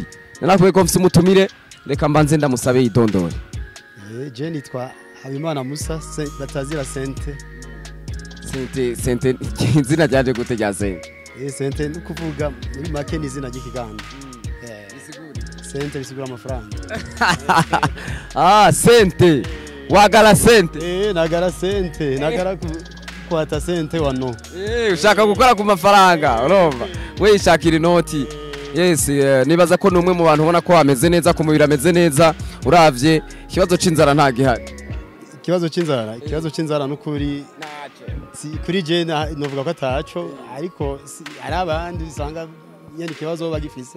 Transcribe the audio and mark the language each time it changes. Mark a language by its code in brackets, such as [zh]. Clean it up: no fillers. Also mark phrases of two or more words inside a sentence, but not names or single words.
[rn] Nanakuye ko mfise umutumire, reka mbanze ndamusabe idondore. Je nitwa Habimana Musa batazira Sente. Sente izina ryaje gute rya Sente? Sente nukuvuga muri make ni izina ry'ikiganda. Sente bisigura amafaranga. [lg] Sente. Wagala sente. Nagara sente. Nagara kwata sente wano. [rn] Ushaka gukora ku mafaranga, urumva? We ishakira inoti. Yes, nibaza ko numwe mu bantu ubona ko ameze neza, ku mubiri ameze neza, uravye ikibazo c'inzara nta gihari. Ikibazo c'inzara n'ukuri si kuri je novuga ko ataco, ariko ari abandi usanga nyene ikibazo bagifise.